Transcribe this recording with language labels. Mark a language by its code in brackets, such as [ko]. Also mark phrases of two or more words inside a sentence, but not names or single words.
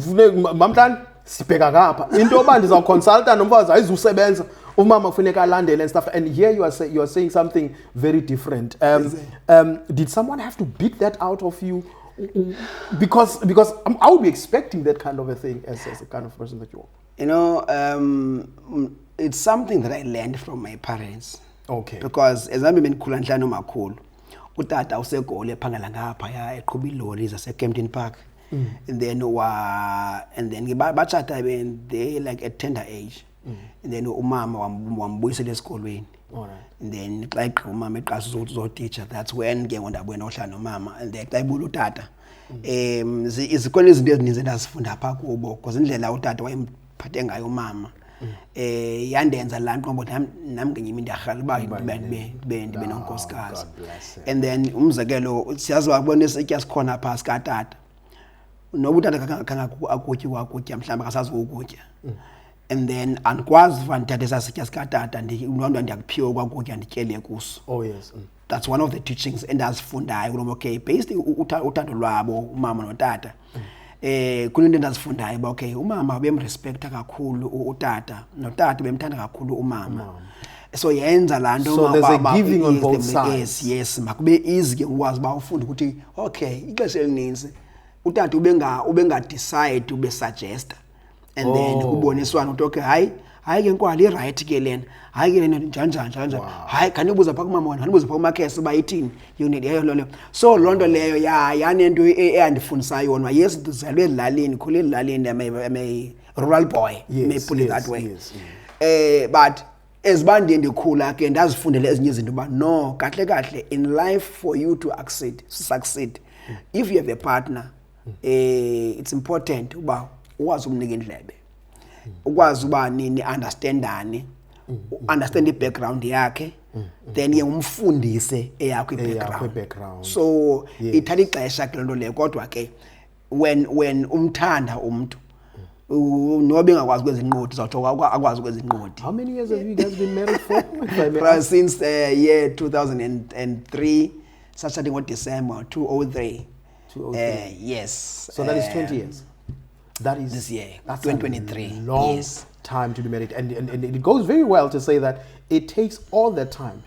[en] And stuff, and here you are saying something very different. Did someone have to beat that out of you? Because I would be expecting that kind of a thing as the kind of person that you are. It's something that I learned from my parents. Okay. Because as I'm in [xh] Kulantlano Makulu, utata usekole phangela ngapha ya eqhuba ilori zase Kempton Park. [en] and then bachata when they like at tender age, and then [xh] umama wambuyisela esikolweni. [en] And then like [xh] umama eqasa uzoteacher, [en] that's when [xh] ke ngondabona ohlala nomama, [en] and then [xh] xa ibula utata izikhona izinto ezininzi endazifunda pha kubo because indlela utata wayemphathe ngayo umama yandenza laa nto ngoba nam ngenye imini ndarhala uba ndibe nonkosikazi. [en] And then [xh] umzekelo siyazi wabona isitya sikhona phaa sikatata noba utata akutyi wakutya mhlawumbi akasazi ukutya, [en] and then [xh] andikwazi uva ndithathe esaa sitya sikatata loo nto ndiyakuphiwa kwakutya ndityele kuso. [en] That's one of the teachings [xh] endazifundayo kulo, okay, based uthando lwabo umama notata. Kunento endazifundayo uba okay, umama bemrespekta kakhulu utata, notata bemthanda kakhulu umama. So yenza laa nto, [en] so there's a giving on both sides. Yes, [xh] makube easy ke ukwazi uba ufunde ukuthi okay, ixesha elininzi utata ubengadecide ubesuggesta, and then uboniswana ukuthi okay, hayi ke nkwali right ke lena, hayi ke lena njani, hayi kanibuza pha kumama wena, kanibuza pha kumakhesi uba ithini, [en] you need leyo. [xh] So loo nto leyo yanento eyandifundisa yona. Yes, ndizalwe ezilalini, khule ezilalini, [en] I'm a rural boy, may put it that way. [xh] But eziba ndiye ndikhula ke ndazifundela ezinye izinto uba no, kahle [en] in life for you to succeed, if you have a partner, it's important [xh] uba ukwazi umnika indlebe, ukwazi uba nini understandani, [en] understand the background [xh] yakhe, then ye umfundise eyakho i-background. So ithatha ixesha ke loo nto leyo, kodwa ke when umthanda umntu noba engakwazi ukwenza inqodi uzawuthi akwazi ukwenza inqodi. [en] How many years have you guys been married for? Since year 2003, starting on December 2003. Yes. So that is 20 years. That is this year, that's 2023. A long time to be married, and it goes very well to say that it takes all that time.